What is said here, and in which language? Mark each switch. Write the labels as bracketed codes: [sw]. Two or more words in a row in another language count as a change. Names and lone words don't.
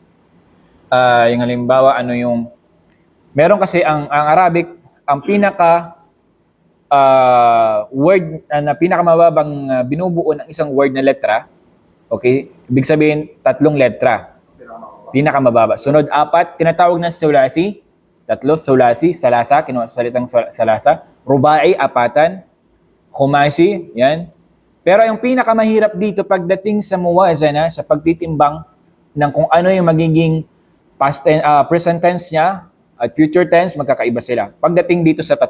[tl] Yung halimbawa, ano yung... Meron kasi ang Arabic, ang pinaka word na pinakamababang binubuo ng isang word na letra. Okay? Ibig sabihin, 3 letra. Pinakamababa. Sunod, 4, tinatawag na sulasi. 3, sulasi, salasa, kinuha sa salitang salasa. Rubai, 4. Khumasi, yan. Pero yung pinakamahirap dito pagdating sa muwazana, sa pagtitimbang ng kung ano yung magiging [en] present tense [tl] niya at [en] future tense, [tl] magkakaiba sila. Pagdating dito sa 3.